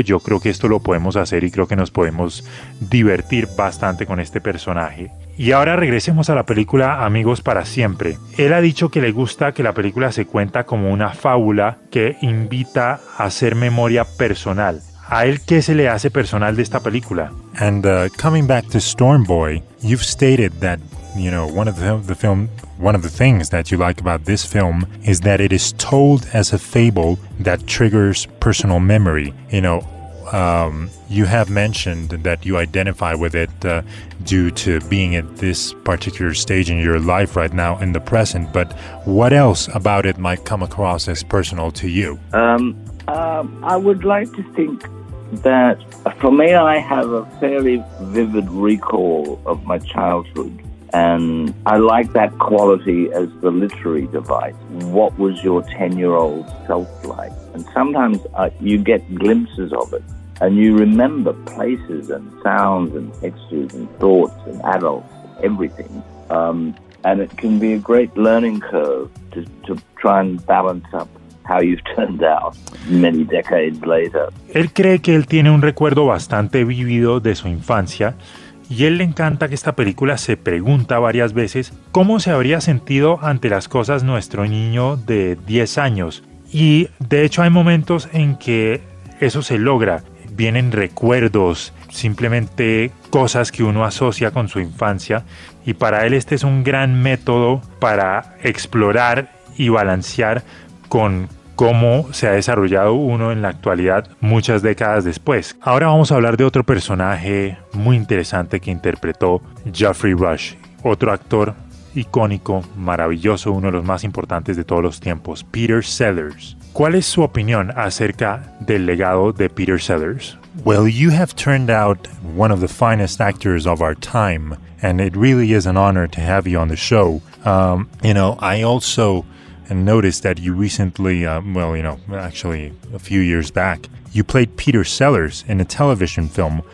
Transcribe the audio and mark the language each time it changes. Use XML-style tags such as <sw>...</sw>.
<es>Yo creo que esto lo podemos hacer y creo que nos podemos divertir bastante con este personaje. Y ahora regresemos a la película Amigos para Siempre. Él ha dicho que le gusta que la película se cuenta como una fábula que invita a hacer memoria personal. ¿A él qué se le hace personal de esta película?</es> <en>And coming back to Storm Boy, you've stated that, you know, one of the things that you like about this film is that it is told as a fable that triggers personal memory. You know, you have mentioned that you identify with it due to being at this particular stage in your life right now in the present, but what else about it might come across as personal to you? I would like to think that for me, I have a fairly vivid recall of my childhood, and I like that quality as the literary device. What was your 10-year-old self like? And sometimes you get glimpses of it, and you remember places and sounds and textures and thoughts and adults, everything. And it can be a great learning curve to try and balance up how you've turned out many decades later.</en> <es>Él cree que él tiene un recuerdo bastante vívido de su infancia, y él le encanta que esta película se pregunta varias veces cómo se habría sentido ante las cosas nuestro niño de 10 años. Y de hecho hay momentos en que eso se logra. Vienen recuerdos, simplemente cosas que uno asocia con su infancia, y para él este es un gran método para explorar y balancear con cómo se ha desarrollado uno en la actualidad muchas décadas después. Ahora vamos a hablar de otro personaje muy interesante que interpretó Geoffrey Rush, otro actor icónico, maravilloso, uno de los más importantes de todos los tiempos, Peter Sellers. ¿Cuál es su opinión acerca del legado de Peter Sellers?</es> <en>Well, you have turned out one of the finest actors of our time, and it really is an honor to have you on the show. You know, I also noticed that you recently, actually a few years back, you played Peter Sellers in a television film.</en>